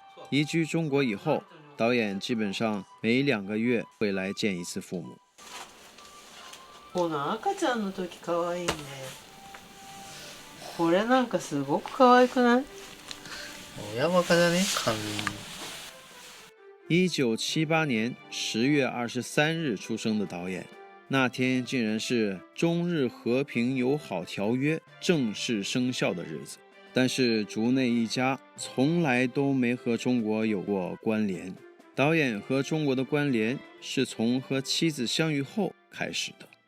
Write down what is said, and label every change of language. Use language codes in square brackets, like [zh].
[zh] 移居中国以后，导演基本上每2个月会来见一次父母。 [ja] この赤ちゃんの時可愛いね。これなんかすごく可愛くない？親バカだね、髪。 [zh] 1978年10月23日出生的导演，那天竟然是中日和平友好条约正式生效的日子。但是竹内一家从来都没和中国有过关联，导演和中国的关联是从和妻子相遇后开始的。